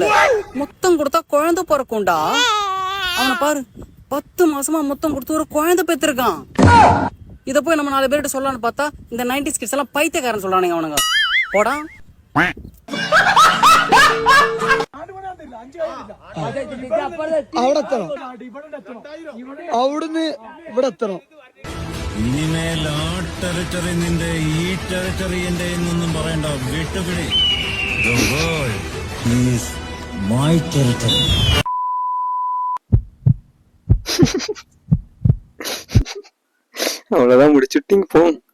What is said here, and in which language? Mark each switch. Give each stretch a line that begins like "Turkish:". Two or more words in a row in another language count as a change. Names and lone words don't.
Tamil: முத்தம் கொடுத்தா குழந்தை பிறக்கும்டா. அவனை பாரு, 10 மாசமா முத்தம் கொடுத்து ஒரு குழந்தை பெற்றிருக்கான். இத போய் நம்ம 4 பேர்கிட்ட சொல்லலாம்னு பார்த்தா இந்த 90s கிட்ஸ் எல்லாம் பைத்தியக்காரன் சொல்றானுங்க அவனுங்க. போடா.
Malayalam: ഇനിമേൽ ആ ടെറിട്ടറി നിന്റെ ഈ ടെറിട്ടറി എന്റെ എന്നൊന്നും പറയണ്ട. വിട്ടുപിടി.
English: The world is my territory.
Tamil: அவ்வளவுதான், முடிச்சுட்டிங்க போ.